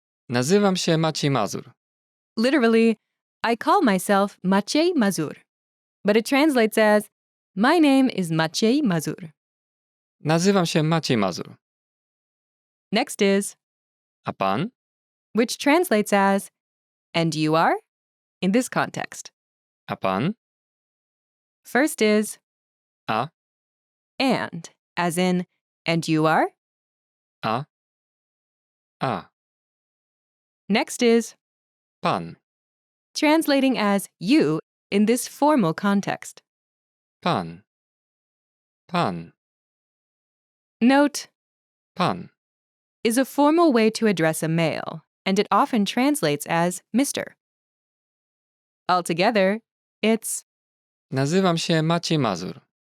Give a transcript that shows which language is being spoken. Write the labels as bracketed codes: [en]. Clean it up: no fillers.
[pl] Nazywam się Maciej Mazur. [en] literally, I call myself Maciej Mazur, but it translates as my name is Maciej Mazur. [pl] Nazywam się Maciej Mazur. [en] Next is, [pl] A pan? [en] which translates as and you are in this context. [pl] A pan? [en] First is [pl] A. [en] and, as in and you are. [pl] A. A. [en] Next is [pl] Pan. [en] translating as you in this formal context. [pl] Pan. Pan. [en] Note [pl] Pan. [en] is a formal way to address a male, and it often translates as Mr. Altogether, it's [pl] Nazywam się Maciej Mazur.